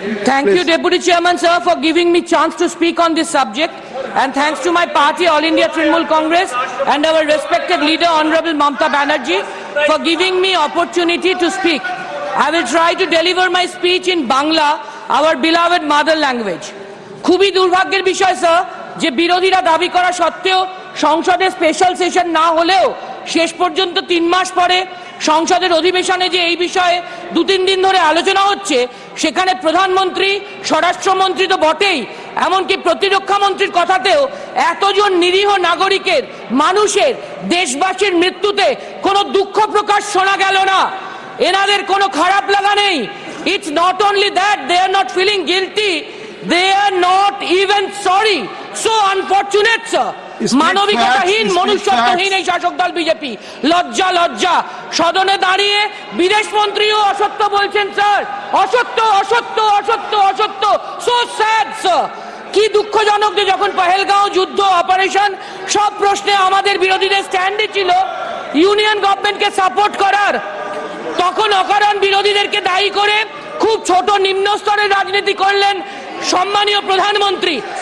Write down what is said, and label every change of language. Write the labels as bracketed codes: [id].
[en] Thank you, Deputy Chairman, sir, for giving me chance to speak on this subject. And thanks to my party, All India Trinamool Congress, and our respected leader, Honorable Mamata Banerjee, for giving me opportunity to speak. I will try to deliver my speech in Bangla, our beloved mother language. [bn] খুবই দুর্ভাগ্যের বিষয় sir যে বিরোধীরা দাবি করা সত্ত্বেও সংসদে special session না হলেও শেষ পর্যন্ত 3 মাস পরে সংসদের অধিবেশনে যে এই বিষয়ে 2-3 দিন ধরে আলোচনা হচ্ছে, সেখানে প্রধানমন্ত্রী, স্বরাষ্ট্রমন্ত্রী তো বটেই, এমনকি প্রতিরক্ষা মন্ত্রীর কথাতেও এতজন নিরীহ নাগরিকের, মানুষের, দেশবাসীর মৃত্যুতে কোনো দুঃখ প্রকাশ শোনা গেল না। এনাদের কোনো খারাপ লাগা নেই। [en] It's not only that they are not feeling guilty, they are not even sorry. So unfortunate, sir. [bn] মানবিকতাহীন, মনুষ্যত্বহীন এই শাসক দল বিজেপি। লজ্জা। সদনে দাঁড়িয়ে বিদেশ মন্ত্রীও অসত্য বলছেন স্যার। অসত্য। [en] So sad, sir. [bn] কি দুঃখজনক যে যখন পহেলগাঁও যুদ্ধ, অপারেশন, সব প্রশ্নে আমাদের বিরোধীদের স্ট্যান্ডই ছিল ইউনিয়ন গভর্নমেন্টকে সাপোর্ট করার, তখন অকারণ বিরোধীদেরকে দায়ী করে খুব ছোট নিম্ন স্তরের রাজনীতি করলেন সম্মানীয় প্রধানমন্ত্রী।